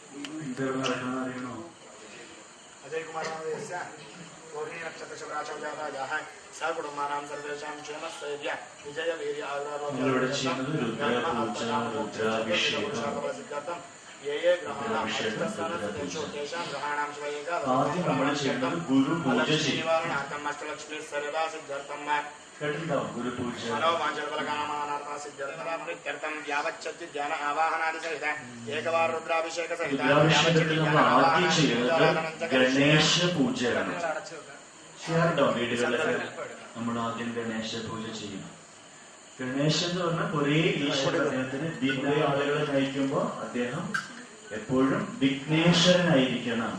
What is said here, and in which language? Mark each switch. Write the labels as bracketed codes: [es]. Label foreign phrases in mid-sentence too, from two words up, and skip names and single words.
[sa] अजय कुमार नामधेयस्य रोहिणी नक्षत्रशुभराशो जातायाः सकुटुम्बानां सर्वेषां क्षेमस्थैर्य विजय वीर्य आयुरारोग्यसिद्ध्यर्थं ये ये ग्रहाणां तेषां ग्रहाणां निवारणार्थम् अष्टलक्ष्मी सरदा सिद्ध्यर्थं मनोवाञ्छद्फलकामनार्थं यावच्छक्ति ध्यान आवाहनादिसहित एकवार रुद्राभिषेक सहित [ml] ഗണേശ പൂജയാണ്. ചെയ്യാറുണ്ടോ വീടുകളിലൊക്കെ? നമ്മൾ ആദ്യം ഗണേശ പൂജ ചെയ്യും. ഗണേശൻ എന്ന് പറഞ്ഞാൽ ഒരേ ഈശ്വര അദ്ദേഹത്തിന് കുറെ ആളുകളെ നയിക്കുമ്പോൾ അദ്ദേഹം എപ്പോഴും വിഘ്നേശ്വരനായിരിക്കണം.